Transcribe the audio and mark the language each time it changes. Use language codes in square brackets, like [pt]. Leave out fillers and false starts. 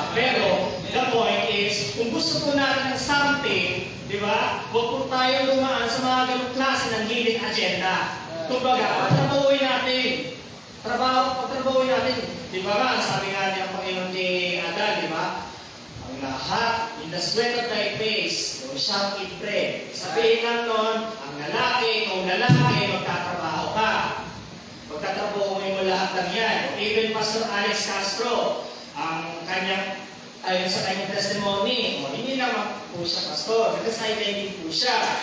[tl] Pero, [en] the point is, [tl] kung gusto po natin ng something, di ba, huwag po tayo lumaan sa mga ganong klase ng hidden agenda. Kumbaga, pagtrabahuin natin. Pagtrabahuin natin. Di ba ba, sabi nga niya ang Panginoon ni Adan, di ba? Ang lahat, [en] in the sweat of thy face, you shall eat bread. [tl] Sabihin lang nun, ang lalaki, kung lalaki, magtatrabaho ka. Magtatrabahuin mo lahat ng yan. Even Pastor Alex Castro, ang kanyang ayon sa kanyang testimony, hindi naman po siya pastor, nag-sideline din po siya.